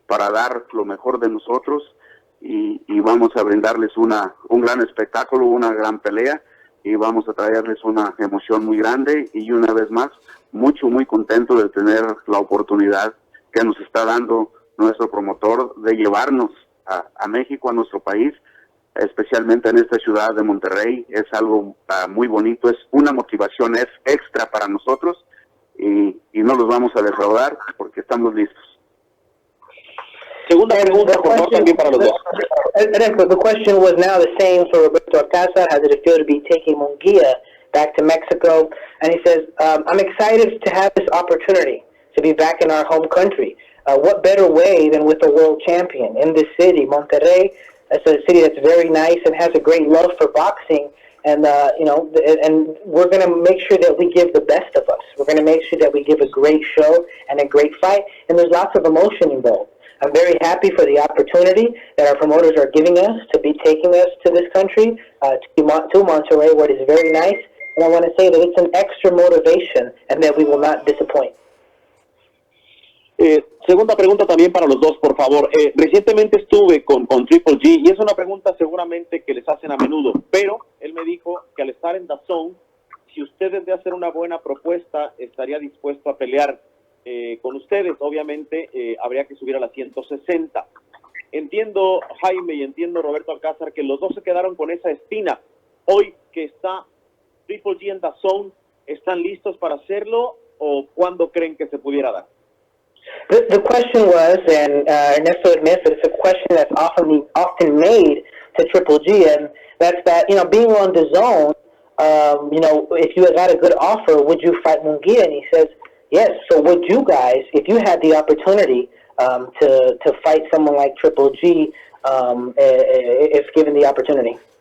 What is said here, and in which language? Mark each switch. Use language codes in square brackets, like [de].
[es] dar lo mejor de nosotros, y vamos a brindarles un gran espectáculo, una gran pelea, y vamos a traerles una emoción muy grande, y una vez más, muy contento de tener la oportunidad que nos está dando nuestro promotor de llevarnos a México, a nuestro país, especialmente en esta ciudad de Monterrey. Es algo muy bonito, es una motivación extra para nosotros, y no los vamos a defraudar porque estamos listos. Segunda pregunta, por favor, también para los dos. [en] The question was now the same for Roberto Alcázar. How did it feel to be taking Munguia back to Mexico? And he says, I'm excited to have this opportunity to be back in our home country. What better way than with a world champion in this city, Monterrey? It's a city that's very nice and has a great love for boxing. And, and we're going to make sure that we give the best of us. We're going to make sure that we give a great show and a great fight. And there's lots of emotion involved. I'm very happy for the opportunity that our promoters are giving us to be taking us to this country, to Monterrey, where it is very nice. And I want to say that it's an extra motivation and that we will not disappoint. [es] Segunda pregunta también para los dos, por favor. Recientemente estuve con Triple G, y es una pregunta seguramente que les hacen a menudo, pero él me dijo que al estar en Dazn, si ustedes de hacer una buena propuesta, estaría dispuesto a pelear con ustedes. Obviamente habría que subir a las 160. Entiendo, Jaime, y entiendo, Roberto Alcázar, que los dos se quedaron con esa espina. Hoy que está Triple G en Dazn, ¿están listos para hacerlo o cuándo creen que se pudiera dar? [en] The question was, and Ernesto admits that it's a question that's often made to Triple G, and that's that, being on DAZN, if you got a good offer, would you fight Munguia? And he says, yes. So would you guys, if you had the opportunity to fight someone like Triple G, if given the opportunity?